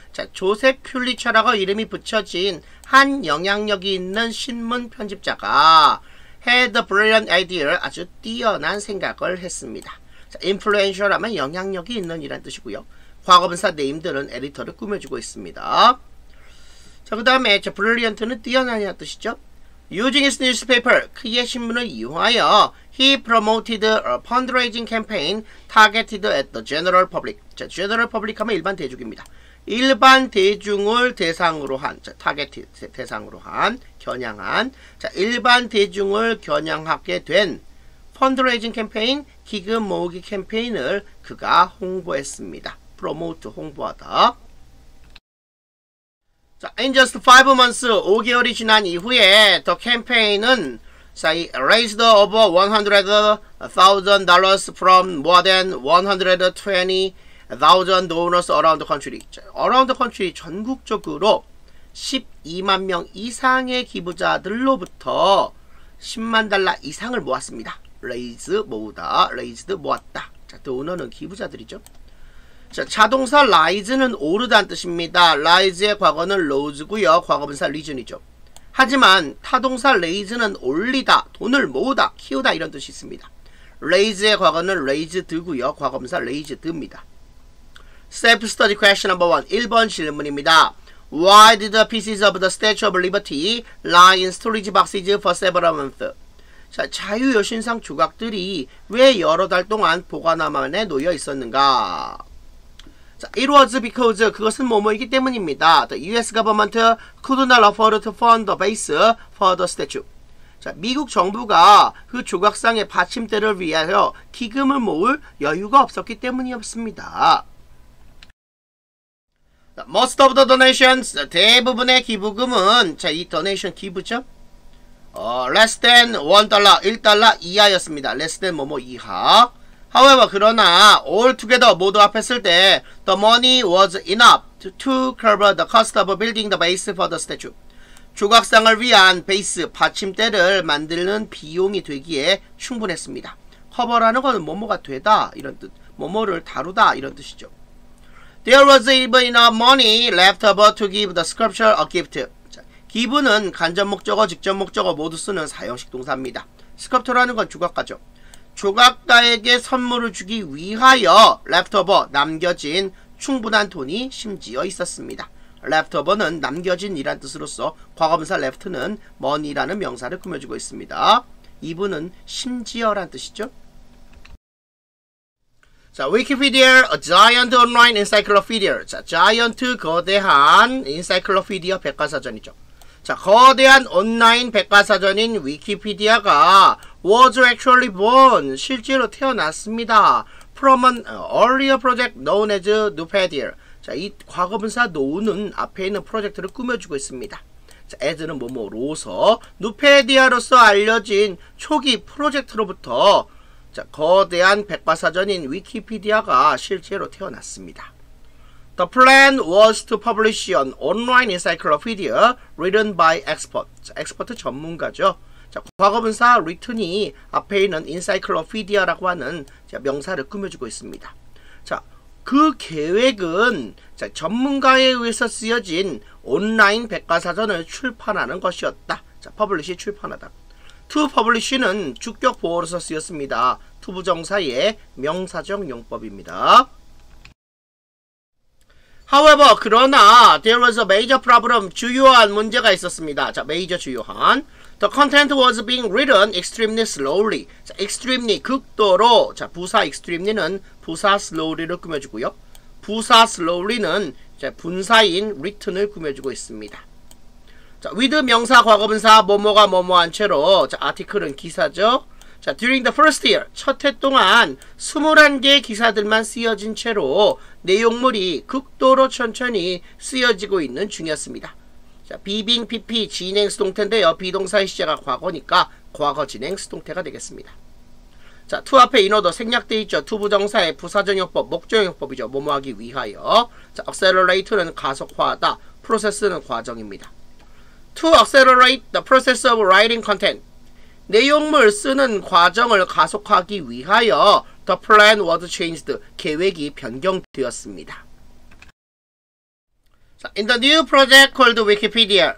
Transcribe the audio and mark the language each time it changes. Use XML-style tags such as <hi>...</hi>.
<ko>자, 조셉 퓰리처라고 이름이 붙여진 한 영향력이 있는 신문 편집자가</ko> <en>had a brilliant idea,</en> <ko>아주 뛰어난 생각을 했습니다. 자, influential 하면 영향력이 있는 이란 뜻이고요. 과거분사 named는 에디터를 꾸며주고 있습니다. 자, 그 다음에 brilliant는 뛰어난이라는 뜻이죠.</ko> <en>Using his newspaper,</en> <ko>그의 신문을 이용하여</ko> <en>he promoted a fundraising campaign targeted at the general public.</en> <ko>자, general public 하면 일반 대중입니다. 일반 대중을 대상으로 한, 자, targeted 대상으로 한, 겨냥한, 자, 일반 대중을 겨냥하게 된 펀드레이징 캠페인, 기금 모으기 캠페인을 그가 홍보했습니다. promote, 홍보하다.</ko> <en>자, in just 5 months,</en> <ko>5개월이 지난 이후에</ko> <en>the campaign은 raised over $100,000 from more than 120,000 donors around the country.</en> <ko>자, around the country 전국적으로 12만 명 이상의 기부자들로부터 10만 달러 이상을 모았습니다. raise, 모으다, raised, 모았다. 자, donor는 기부자들이죠. 자, 자동사 rise는 오르다는 뜻입니다. rise의 과거는 rose고요. 과거분사 reason이죠. 하지만 타동사 raise는 올리다, 돈을 모으다, 키우다 이런 뜻이 있습니다. raise의 과거는 raised고요. 과거분사 raised입니다.</ko> <en>Self-study question number 1.</en> <ko>1번 질문입니다.</ko> <en>Why did the pieces of the Statue of Liberty lie in storage boxes for several months?</en> <ko>자, 자유여신상 조각들이 왜 여러 달 동안 보관함 안에 놓여 있었는가? 자,</ko> <en>it was because,</en> <ko>그것은 뭐뭐이기 때문입니다.</ko> <en>The US government could not afford to fund the base for the statue.</en> <ko>자, 미국 정부가 그 조각상의 받침대를 위하여 기금을 모을 여유가 없었기 때문이었습니다.</ko> <en>Most of the donations,</en> <ko>대부분의 기부금은, 자, 이 donation 기부죠? less than $1, 1달러 이하였습니다. less than 뭐뭐 이하.</ko> <en>However, 그러나 all together</en> <ko>모두 합했을 때</ko> <en>the money was enough to cover the cost of building the base for the statue.</en> <ko>조각상을 위한 베이스, 받침대를 만드는 비용이 되기에 충분했습니다. 커버라는 것은 뭐뭐가 되다 이런 뜻, 뭐뭐를 다루다 이런 뜻이죠.</ko> <en>There was even enough money left over to give the sculpture a gift.</en> <ko>자, give는 간접 목적어, 직접 목적어 모두 쓰는 사형식 동사입니다. 스컬프터라는 건 조각가죠. 조각가에게 선물을 주기 위하여 leftover, 남겨진 충분한 돈이 심지어 있었습니다. leftover는 남겨진 이란 뜻으로서 과거분사 left는 money라는 명사를 꾸며주고 있습니다. even은 심지어란 뜻이죠.</ko> <en>자, Wikipedia, a giant online encyclopedia. 자, giant, 거대한 encyclopedia 백과사전이죠.</en> <ko>자, 거대한 온라인 백과사전인 위키피디아가</ko> <en>was actually born,</en> <ko>실제로 태어났습니다.</ko> <en>from an earlier project known as Nupedia.</en> <ko>자, 이 과거분사 know는 앞에 있는 프로젝트를 꾸며주고 있습니다. 자, as는 뭐뭐로서, 누페디아로서 알려진 초기 프로젝트로부터 자, 거대한 백과사전인 위키피디아가 실제로 태어났습니다.</ko> <en>The plan was to publish an online encyclopedia written by expert.</en> <ko>자, expert 전문가죠. 자, 과거분사 written이 앞에 있는 encyclopedia라고 하는 자, 명사를 꾸며주고 있습니다. 자, 그 계획은 자, 전문가에 의해서 쓰여진 온라인 백과사전을 출판하는 것이었다. 자, publish 출판하다. to publish는 주격 보어로서 쓰였습니다. 투부정사의 명사적 용법입니다.</ko> <en>However, 그러나 there was a major problem.</en> <ko>주요한 문제가 있었습니다. 자, major 주요한.</ko> <en>The content was being written extremely slowly.</en> <ko>자, extremely 극도로. 자, 부사 extremely는 부사 slowly를 꾸며주고요. 부사 slowly는 자, 분사인 written을 꾸며주고 있습니다. 자, with 명사 과거분사 뭐뭐가 뭐뭐한 채로 자, article은 기사죠. 자, during the first year 첫 해 동안 21개의 기사들만 쓰여진 채로 내용물이 극도로 천천히 쓰여지고 있는 중이었습니다. 자, 비빙 PP 진행 수동태인데요. 비동사의 시제가 과거니까 과거 진행 수동태가 되겠습니다. 자, to 앞에 인어도 생략되어 있죠. to 부정사의 부사적용법, 목적용법이죠. 뭐뭐 하기 위하여. 자, accelerate는 가속화하다, process는 과정입니다.</ko> <en>To accelerate the process of writing content.</en> <ko>내용물 쓰는 과정을 가속화하기 위하여</ko> <en>the plan was changed.</en> <ko>계획이 변경되었습니다.</ko> <en>자, in the new project called Wikipedia.</en>